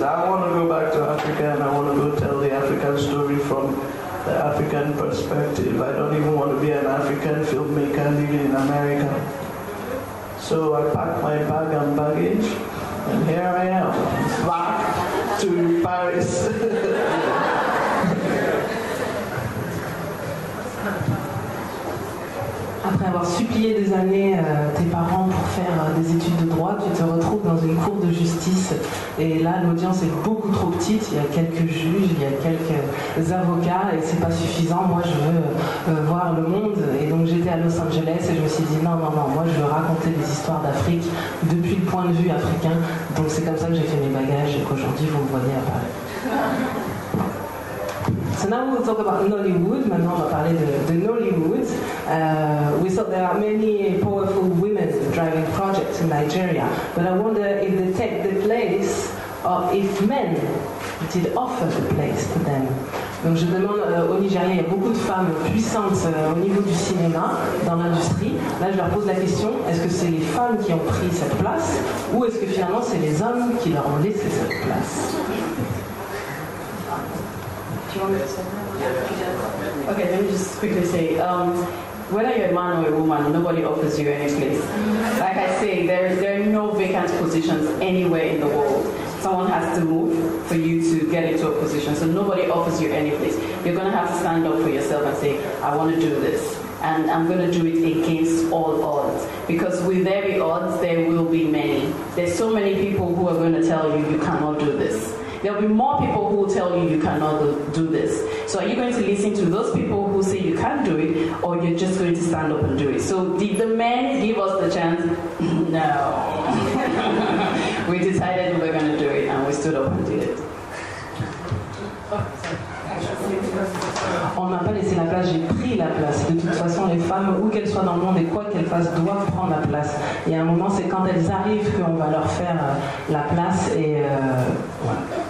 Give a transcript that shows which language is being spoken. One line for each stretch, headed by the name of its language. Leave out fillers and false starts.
English: I want to go back to Africa, and I want to go tell the African story from the African perspective. I don't even want to be an African filmmaker living in America. So I packed my bag and baggage, and here I am, back to Paris.
French: Après avoir supplié des années tes parents pour faire des études de droit, tu te retrouves dans une cour de justice, et là l'audience est beaucoup trop petite, il y a quelques juges, il y a quelques avocats, et c'est pas suffisant. Moi je veux voir le monde, et donc j'étais à Los Angeles et je me suis dit non, moi je veux raconter des histoires d'Afrique depuis le point de vue africain, donc c'est comme ça que j'ai fait mes bagages et qu'aujourd'hui vous me voyez à Paris.
English: So now we'll talk about Nollywood.
French: Maintenant, on va parler de Nollywood.
English: We thought there are many powerful women driving projects in Nigeria, but I wonder if they take the place, or if men did offer the place to them.
French: Donc je demande au Nigeria, il y a beaucoup de femmes puissantes au niveau du cinéma, dans l'industrie. Là je leur pose la question, est-ce que c'est les femmes qui ont pris cette place ou est-ce que finalement c'est les hommes qui leur ont laissé cette place?
English: Do you want me to say that? Okay, let me just quickly say, whether you're a man or a woman, nobody offers you any place. Like I say, there are no vacant positions anywhere in the world. Someone has to move for you to get into a position. So nobody offers you any place. You're going to have to stand up for yourself and say, I want to do this. And I'm going to do it against all odds. Because with every odds, there will be many. There's so many people who are going to tell you, you cannot do this. There'll be more people who will tell you you cannot do this. So are you going to listen to those people who say you can't do it, or you're just going to stand up and do it? So did the men give us the chance? No. We decided we were going to do it, and we stood up and did it.
French: On ne m'a pas laissé la place, j'ai pris la place. De toute façon, les femmes, où qu'elles soient dans le monde et quoi qu'elles fassent, doivent prendre la place. Et à un moment, c'est quand elles arrivent qu'on va leur faire la place et voilà.